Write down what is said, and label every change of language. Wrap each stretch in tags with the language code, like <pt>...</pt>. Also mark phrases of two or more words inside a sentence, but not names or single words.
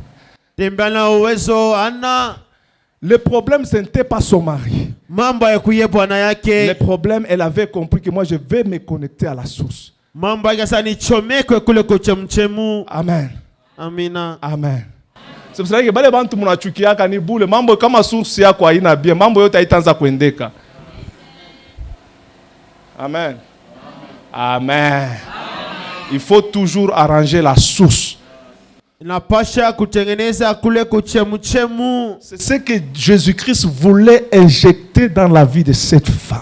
<fr>Le problème, ce n'était pas son mari. Le problème, elle avait compris que moi, je vais me connecter à la source. Amen. Amina. Amen. C'est pour ça que</fr> <sw>bale bantu munachukia kanibule mambo kama source yako haina bien mambo yote haitaanza kuendeka.</sw> <fr>Amen. Amen. Il faut toujours arranger la source. C'est ce que Jésus-Christ voulait injecter dans la vie de cette femme.</fr>